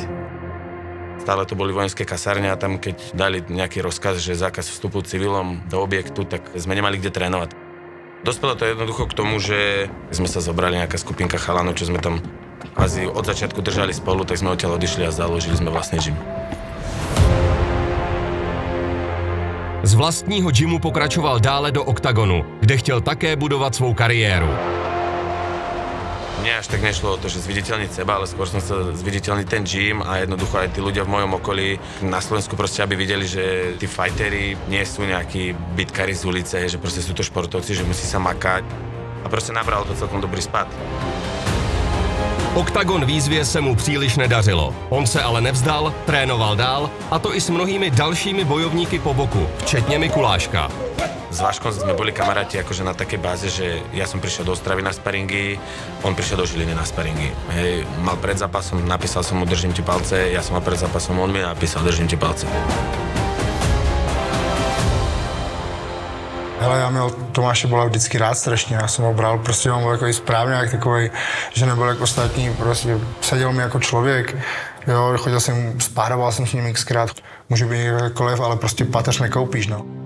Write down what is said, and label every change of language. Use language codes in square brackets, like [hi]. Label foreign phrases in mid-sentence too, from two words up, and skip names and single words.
[sk] Stále to boli vojenské kasárne a tam keď dali nejaký rozkaz, že zákaz vstupu civilom do objektu, tak sme nemali kde trénovať. Dospelo to jednoducho k tomu, že sme sa zobrali nejaká skupinka chalanov, čo sme tam asi od začiatku držali spolu, tak sme odtiaľ odišli a založili sme vlastný gym. [cs] Z vlastního gymu pokračoval dále do oktagonu, kde chtěl také budovat svou kariéru. [sk] Mne až tak nešlo o to, že zviditeľniť seba, ale skôr som chcel zviditeľniť ten gym a jednoducho aj tí ľudia v mojom okolí na Slovensku proste, aby videli, že tí fighteri nie sú nejakí bitkári z ulice, že proste sú to športovci, že musí sa makať a proste nabralo to celkom dobrý spad. [cs] Oktagon výzvě se mu příliš nedařilo. On se ale nevzdal, trénoval dál, a to i s mnohými dalšími bojovníky po boku, včetně Mikuláška. [sk] S Vaškom sme boli kamaráti akože na takej báze, že ja som prišiel do Ostravy na sparingy, on prišiel do Žiliny na sparingy. Hej, mal pred zápasom, napísal som mu držím ti palce, ja som mal pred zápasom, on mi napísal držím ti palce. [cs] Hele, já měl Tomáše Bola vždycky rád strašně, já jsem ho bral, prostě on byl takový správňák, takový, že nebyl jako ostatní, prostě seděl mi jako člověk, jo, chodil jsem, spároval jsem s ním xkrát, může být jakkoliv, ale prostě páteř nekoupíš, no.